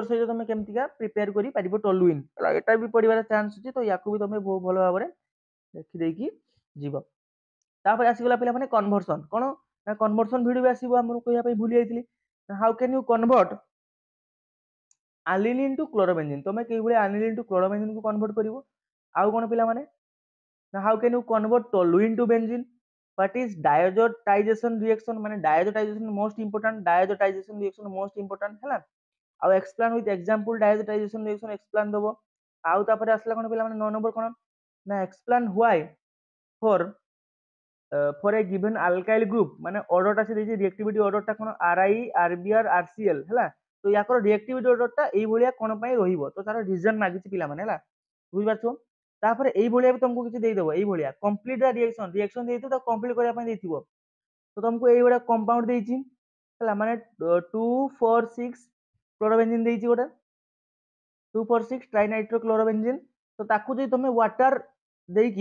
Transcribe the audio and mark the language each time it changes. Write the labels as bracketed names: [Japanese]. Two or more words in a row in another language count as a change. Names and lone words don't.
[Odia] ସହିତ ତମେ କେମିତିକା ପ୍ରିପେୟାର କରି ପାରିବ ଟଲୁଇନ୍ ହେଲା ଏଟା ବି ପଡିବାର ଚାନ୍ସ ଅଛି ତ ୟାକୁ ବି ତମେ ବହୁତ ଭଲ ଭାବରେ ଦେଖି ଦେଇକି ଯିବ ତାପରେ ଆସିଗଲା ପିଲାମାନେ କନଭର୍ସନ କଣ ନା [English] conversion video [Odia] ବି ଆସିବ ଆମର କହିବା ପାଇଁ ଭୁଲି ଯାଇଥିଲି [English] how can you convert aniline to chlorobenzene [Odia] ତମେ କିଭଳି [English] aniline to chlorobenzene [Odia] କୁ କନଭର୍ଟ କରିବ ଆଉ କଣ ପିଲାମାନେ ନା [English] how can you convert toluene to benzene what is diazotization reaction [Odia] মানে [English] diazotization most important diazotization reaction most important [Odia] ହେଲା ଆଉ [English] explain with example diazotization reaction explain [Odia] ଦବ ଆଉ ତାପରେ ଆସିଲା କଣ ପିଲାମାନେ 9 ନମ୍ବର କଣ ନା [English] explain why for a given alkyl group [Odia] ମାନେ ଅର୍ଡରଟା ସେ ଦେଇଛି ରିଏକ୍ଟିଭିଟି ଅର୍ଡରଟା କଣ RI RBr RCl ହେଲା ତ ୟାଙ୍କର ରିଏକ୍ଟିଭିଟି ଅର୍ଡରଟା ଏଇ ଭଳିଆ କଣ ପାଇଁ ରହିବ ତ ତାର ରିଜନ ମାଗିଛି ପିଲାମାନେ ହେଲା ବୁଝିପାରୁଛ ତାପରେ ଏଇ ଭଳିଆ ବି ତମକୁ କିଛି ଦେଇଦବ ଏଇ ଭଳିଆ [English] complete the reaction [Odia] ଦେଇଥିବ ତାକୁ କମ୍ପ୍ଲିଟ କରିବା ପାଇଁ ଦେଇଥିବ ତ ତମକୁ ଏଇ ଭଳିଆ କମ୍ପାଉଣ୍ଡ ଦେଇଛି ହେଲା ମାନେ 2,4,6 କ୍ଲୋରୋବେଞ୍ଜିନ୍ ଦେଇଛି ଗୋଟେ 2,4,6 ଟ୍ରାଇନାଇଟ୍ରୋ କ୍ଲୋରୋବେଞ୍ଜିନ୍ ତ ତାକୁ ଯଦି ତମେ ୱାଟର ଦେଇକି